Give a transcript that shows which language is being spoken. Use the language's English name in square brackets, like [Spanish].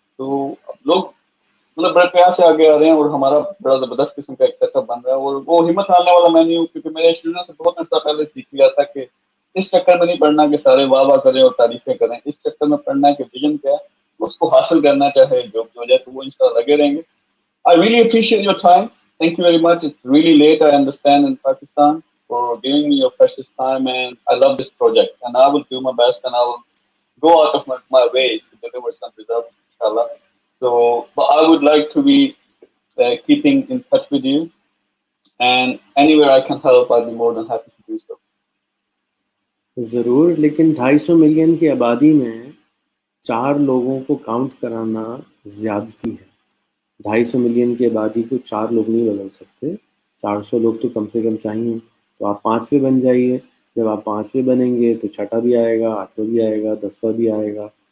[Urdu] تو اب لوگ مطلب بڑے پیار سے آگے آ رہے ہیں، اور ہمارا بڑا زبردست قسم کا ایک سیٹ اپ بن رہا ہے. اور وہ ہمت آنے والا میں نہیں ہوں، کیونکہ میرے اسٹوڈنٹ سے بہت عرصہ پہلے سیکھ لیا تھا کہ اس چکر میں نہیں پڑھنا کہ سارے واہ واہ کریں اور تعریفیں کریں. اس چکر میں پڑھنا ہے کہ ویژن کیا ہے، اس کو حاصل کرنا، چاہے جو بھی ہو جائے. تو وہ ان شاء اللہ لگے رہیں گے. [English] I really appreciate your time. Thank you very much. It's really late, I understand, in Pakistan, for giving me your precious time. And I love this project. And I will do my best, and I will go out of my way to deliver some results, inshallah. So, but I would like to be keeping in touch with you. And anywhere I can help, I'll be more than happy to do so. [Urdu] ضرور، لیکن 250 million کی آبادی میں 4 لوگوں کو count کرانا زیادتی ہے. 250 ملین کی آبادی کو 4 لوگ نہیں بدل سکتے، 400 لوگ تو کم سے کم چاہیے. تو آپ 5ویں بن جائیے. جب آپ 5ویں بنیں گے تو 6واں بھی آئے گا، 8واں بھی آئے گا، 10واں بھی آئے گا.